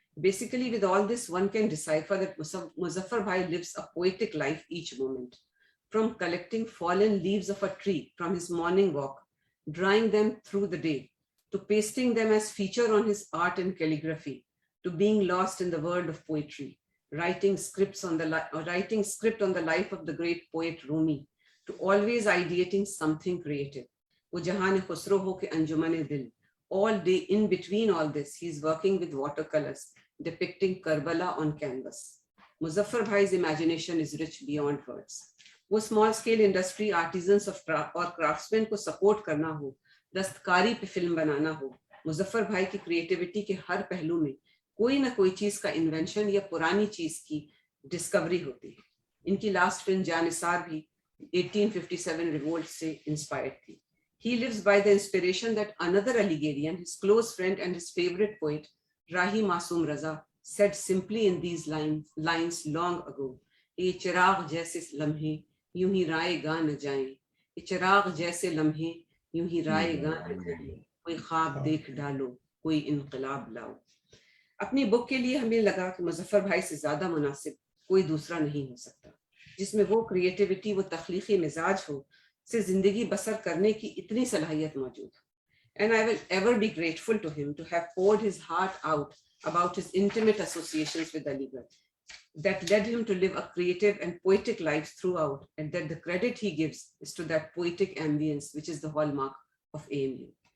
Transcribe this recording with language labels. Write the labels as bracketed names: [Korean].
[English] Basically, with all this, one can decipher that Muzaffar Bhai lives a poetic life each moment, from collecting fallen leaves of a tree from his morning walk, drying them through the day, to pasting them as feature on his art and calligraphy, to being lost in the world of poetry, writing script on the life of the great poet Rumi, to always ideating something creative. Wo Jahan Khusro ho ke Anjuman Dil. All day, in between all this, he's working with watercolors, depicting Karbala on canvas. Muzaffar Bhai's imagination is rich beyond words. [Hindi] वो small scale industry artisans और craftsmen को support करना हो, दस्तकारी पे film बनाना हो, मुजफ्फर भाई की creativity के हर पहलू में कोई ना कोई चीज का invention या पुरानी चीज की discovery होती है. इनकी last film जानिसार भी 1857 revolt से inspired थी. [English] He lives by the inspiration that another Alligerian, his close friend and his favorite poet, Rahi Masoom Raza, said simply in these lines long ago. [Hindi] ये चिराग जैसे लम्हे यूं ही राएगा न जाएं, ये चिराग जैसे लम्हे यूं ही राएगा न जाएं, कोई ख्वाब देख डालो, कोई इनकलाब लाओ. अपनी बुक के लिए हमें लगा कि मुजफ्फर भाई से ज्यादा मुनासिब कोई दूसरा नहीं हो सकता, जिसमें वो क्रिएटिविटी, वो तख्लीकी मिजाज हो, से जिंदगी बसर करने की इतनी सलाहियत मौजूद. [English] And I will ever be grateful to him to have poured his heart out about his intimate associations with Aligarh, that led him to live a creative and poetic life throughout, and that the credit he gives is to that poetic ambience which is the hallmark of AMU.